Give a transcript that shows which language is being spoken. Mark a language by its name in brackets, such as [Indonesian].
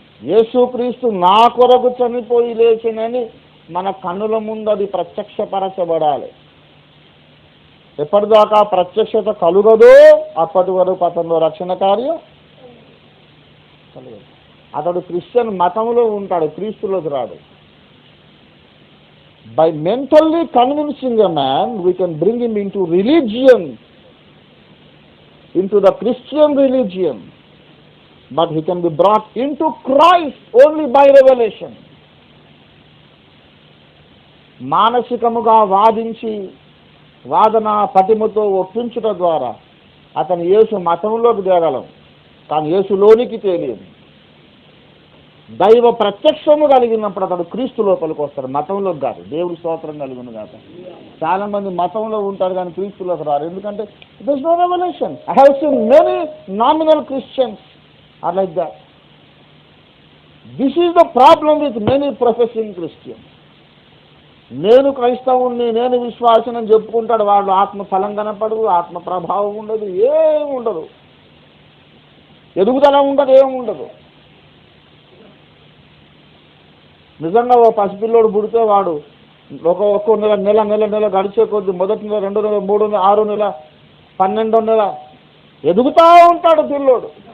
[Telugu] యేసుక్రీస్తు నా కొరకు చనిపోయి లేచినని మన కన్నుల ముందు అది ప్రత్యక్షపరచబడాలి. ఎప్పటిదాకా ప్రత్యక్షత కలుగదో అప్పటి వరకు అతనిలో రక్షణ కార్యం కలగదు. అతడు క్రిస్టియన్ మతంలో ఉంటాడు, క్రీస్తులోకి రాడు. [English] By mentally convincing a man, we can bring him into religion, into the Christian religion, but he can be brought into Christ only by revelation. [Telugu] మానసికముగా వాదించి వాదన పటిమతో ఒప్పించుట ద్వారా అతను యేసు మతంలోకి తేగలం, కానీ యేసులోనికి తెలియదు. దైవ ప్రత్యక్షము కలిగినప్పుడు అతడు క్రీస్తు లోపలికి వస్తాడు, మతంలోకి కాదు. దేవుడి స్తోత్రం కలుగును కాక. చాలా మంది మతంలో ఉంటారు కానీ క్రీస్తులోకి రారు. [English] ఎందుకంటే there is no revelation. I have seen many nominal Christians are like that. This is the problem with many professing Christians. [Telugu] నేను క్రైస్తవుని, నేను విశ్వాసం అని చెప్పుకుంటాడు. వాళ్ళు ఆత్మ ఫలం కనపడదు, ఆత్మ ప్రభావం ఉండదు, ఏమి ఉండదు, ఎదుగుదల ఉండదు, ఏమి ఉండదు. నిజంగా ఓ పసిపిల్లోడు పుడితే వాడు ఒక్కో నెల గడిచే కొద్ది, మొదటి నెల, 2 నెల, 3 నెల, 6 నెల, 12వ నెల ఎదుగుతూ ఉంటాడు పిల్లోడు.